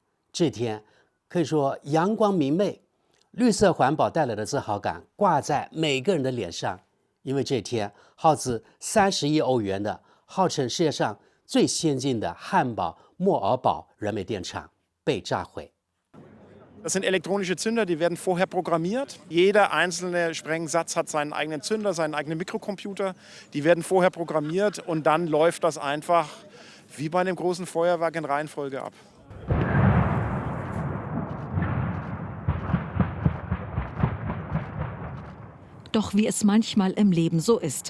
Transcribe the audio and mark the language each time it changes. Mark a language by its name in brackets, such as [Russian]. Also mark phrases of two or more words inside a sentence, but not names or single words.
[Chinese] 这天可以说阳光明媚，绿色环保带来的自豪感挂在每个人的脸上。因为这天耗资30亿欧元的，号称世界上最先进的汉堡莫尔堡燃煤电厂被炸毁。 [German] Das sind elektronische Zünder, die werden vorher programmiert. Jeder einzelne Sprengsatz hat seinen eigenen Zünder, seinen eigenen Mikrocomputer. Die werden vorher programmiert und dann läuft das einfach wie bei einem großen Feuerwerk in Reihenfolge ab. Doch wie es manchmal im Leben so ist.